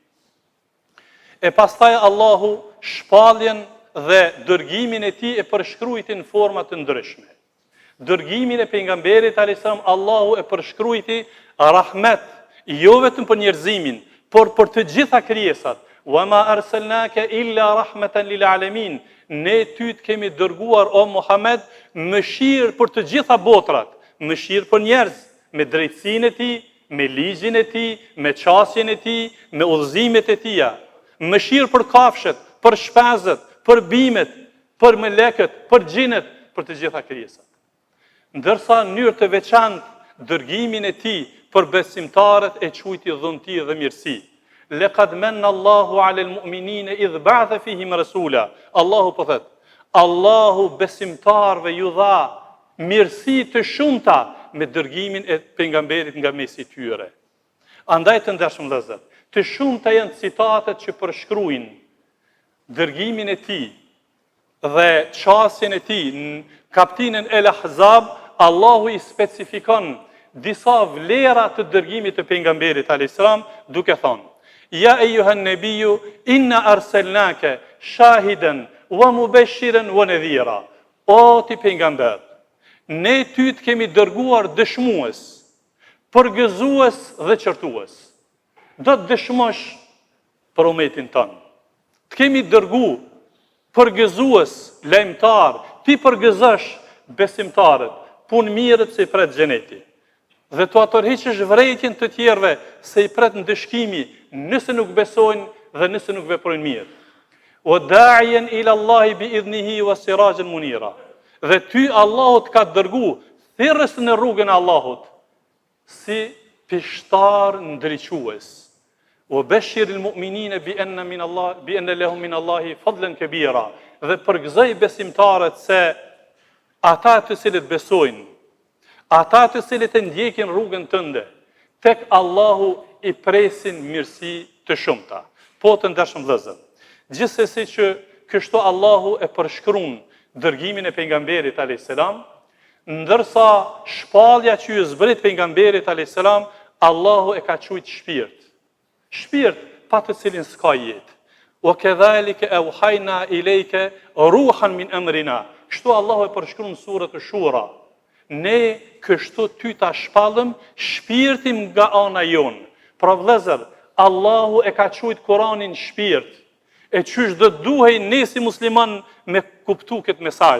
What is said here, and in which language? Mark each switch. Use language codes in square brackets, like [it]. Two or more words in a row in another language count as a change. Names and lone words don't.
[sq] E pastaj Allahu shpalljen dhe dërgimin e tij e përshkruajti në forma të ndryshme. Dërgimin e pejgamberit [ar] عليه السلام [sq] Allahu e përshkruajti rahmet, jo vetëm për njerëzimin, por për të gjitha krijesat. [ar] وما أرسلناك إلا رحمة للعالمين. [sq] Ne ty të kemi dërguar o Muhammed mëshirë për të gjitha botrat, mëshirë për njerëz, me drejtsinë e tij, me ligjin e tij, me çastjen e tij, me udhëzimet e tij. Mëshirë për kafshët, për shpenzët, për bimet, për melekët, për xhinët, për të gjitha krijesat. Ndërsa në mënyrë të veçantë dërgimin e tij për besimtarët e quajti dhunti dhe mirësi. [ar] لقد من الله على المؤمنين إذ بعث فيهم رسولا. [sq] Allahu po thot, Allahu besimtarëve ju dha mirësi të shumta me dërgimin e pejgamberit nga mesi I tyre. Andaj të ndershëm vëllezër, të shumta janë citatet që përshkruajnë dërgimin e tij dhe çastjen e tij. Në kapitullin El Ahzab, Allahu I specifikon disa vlera të dërgimit të pejgamberit [ar] عليه السلام [sq] duke thënë: [ar] يا أيها النبي إنا أرسلناك شاهدا ومبشرا ونذيرا. [sq] O ti pejgamber, ne ty të kemi dërguar dëshmues, përgëzues dhe qortues. Do të dëshmosh për umetin tonë. Të kemi dërgu përgëzues, lajmëtar, ti përgëzosh besimtarët, punë mirët se I pret xheneti. Dhe të atërhiqësh vërejtjen të tjerëve se I pret ndëshkimi nëse nuk besojnë dhe nëse nuk veprojnë mirë. [ar] وداعيا إلى الله بإذنه وسراجا منيرا. [sq] Dhe ty Allahut ka dërgu thirrës në rrugën e Allahut si pishtar ndriçues. [ar] وبشر المؤمنين بأن لهم من الله فضلا كبيرا. [sq] Dhe përgëzoj besimtarët se ata të cilët besojnë, ata të cilët e ndjekin rrugën tënde, tek Allahu I presin mirësi të shumta. Po të ndershëm vëllezër, gjithsesi që kështu Allahu e përshkruan dërgimin e pejgamberit [ar] عليه السلام, [sq] ndërsa shpallja që ju zbrit pejgamberit [ar] عليه السلام, [sq] Allahu e ka quajtur shpirt. Shpirt pa të cilin s'ka jetë. [ar] وكذلك أوحينا إليك روحا من أمرنا. [sq] Kështu Allahu e përshkruan surën Shura. Ne kështu ty ta shpallëm shpirtin nga ana jonë. Pra vëllezër, Allahu e ka quajtur Kur'anin shpirt. E qysh do duhej ne si musliman me kuptu këtë mesazh.